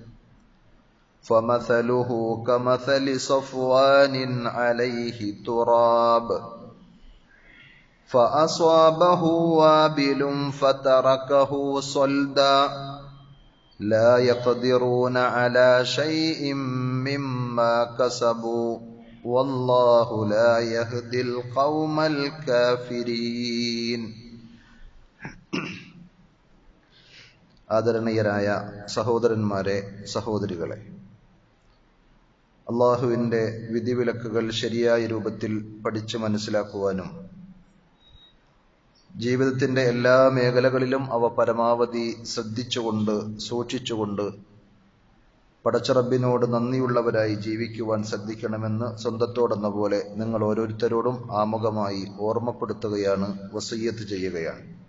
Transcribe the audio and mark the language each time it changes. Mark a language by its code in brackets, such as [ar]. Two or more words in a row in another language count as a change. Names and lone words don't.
[ar] فمثله كمثل صفوان عليه تراب فأصابه وابل فتركه صلدا لا يقدرون على شيء مما كسبوا والله لا يهدي القوم الكافرين. [ml] ആദരണീയരായ സഹോദരന്മാരെ, സഹോദരികളെ, അല്ലാഹുവിൻ്റെ വിധിവിലക്കുകൾ ശരിയായ രൂപത്തിൽ പഠിച്ചു മനസ്സിലാക്കുവാനും ജീവിതത്തിൻ്റെ എല്ലാ മേഖലകളിലും അവ പരമാവധി ശ്രദ്ധിച്ചുകൊണ്ട് സൂക്ഷിച്ചുകൊണ്ട് പടച്ചറബിനോട് നന്ദിയുള്ളവരായി ജീവിക്കുവാൻ ശ്രദ്ധിക്കണമെന്ന് സ്വന്തത്തോടെന്ന പോലെ നിങ്ങൾ ഓരോരുത്തരോടും ആമുഖമായി ഓർമ്മപ്പെടുത്തുകയാണ്, വസിയ്യത്ത് ചെയ്യുകയാണ്.